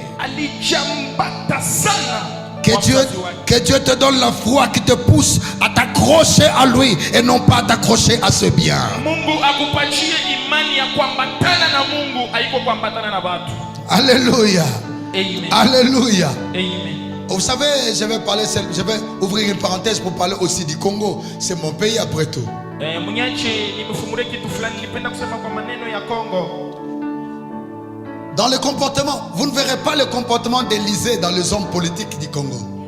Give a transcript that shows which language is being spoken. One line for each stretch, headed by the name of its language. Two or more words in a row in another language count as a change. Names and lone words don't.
Swahili: Alijambata sana.
French: Que Dieu te donne la foi qui te pousse à t'accrocher à lui et non pas à t'accrocher à ce bien.
Swahili: Mungu akupatie imani ya kuambatana na Mungu haiko kuambatana na watu.
French: Alléluia. Amen. Alléluia. Amen. Vous savez, je vais ouvrir une parenthèse pour parler aussi du Congo. C'est mon pays après tout. Dans le comportement, vous ne verrez pas le comportement d'Élisée dans les hommes politiques du Congo.